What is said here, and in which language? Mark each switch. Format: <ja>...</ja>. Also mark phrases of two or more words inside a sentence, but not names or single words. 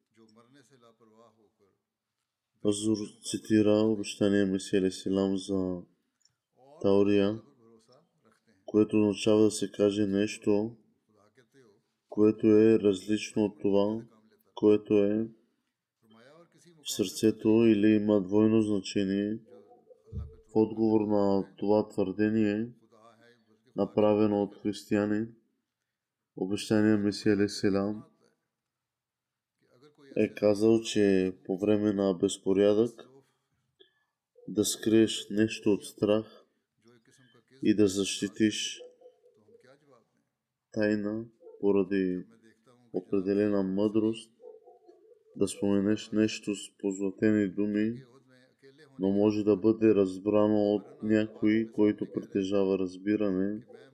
<bg>Хазур цитира обещания Месия</bg> <ar>عليه السلام</ar> <bg>за таурия, което означава да се каже нещо, което е различно от това, което е в сърцето или има двойно значение. В отговор на това твърдение, направено от християни, обещания Месия</bg> <ar>عليه السلام</ar> <bg>е казал, че по време на безпорядък да скриеш нещо от страх и да защитиш тайна поради определена мъдрост, да споменеш нещо с позлатени думи, но може да бъде разбрано от някой, който притежава разбиране,</bg>